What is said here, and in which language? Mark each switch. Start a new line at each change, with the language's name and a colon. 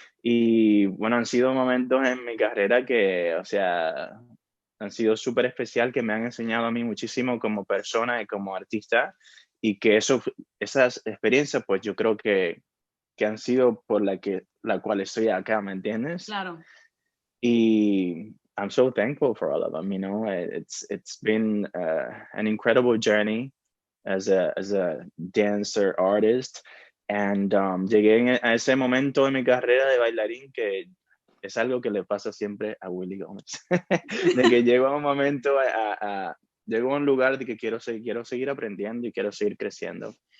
Spanish: Y bueno, han sido momentos en mi carrera que, o sea, han sido súper especial, que me han enseñado a mí muchísimo como persona y como artista, y que esas experiencias, pues yo creo que han sido por la cual estoy acá, ¿me entiendes? Claro.
English: Y I'm so thankful for all of them, you know. It's been an incredible journey as a dancer artist, and
Spanish: llegué a ese momento de mi carrera de bailarín que es algo que le pasa siempre a Willie Gómez, de que llego a un momento, llego a un lugar de que quiero seguir aprendiendo y quiero seguir creciendo.